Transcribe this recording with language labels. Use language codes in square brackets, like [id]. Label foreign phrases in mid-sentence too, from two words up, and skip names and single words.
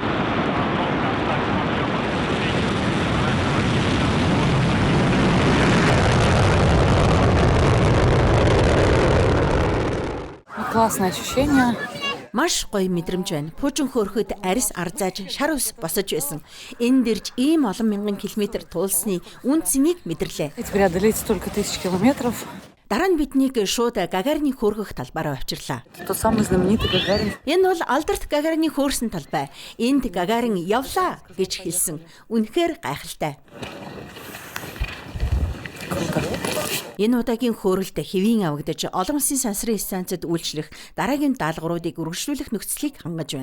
[ru] Классное ощущение. [mn] Маш гоё мэдрэмж байна. Пуужин хөөрөхөд арьс арзааж шар ус босож байсан. Энд ирж ийм олон мянган километр туулсны үн цэнийг мэдэрлээ. [ru] Преодолеть столько тысяч километров. [mn] Дараа нь биднийг шууд Гагарины хөөргөх талбаараа авчирлаа. [ru] Тот самый знаменитый Гагарин. [mn] Энэ бол алдарт Гагарины хөөрсөн талбай. Энд Гагарин явлаа гэж хэлсэн. Үнэхээр гайхалтай. [ru] круто. [mn] Энэ удаагийн хөөрөлд хэвийн авагдаж олон улсын сансрын станцад үйлчлэх дараагийн даалгавруудыг үргэлжлүүлэх нөхцөлийг хангаж байна.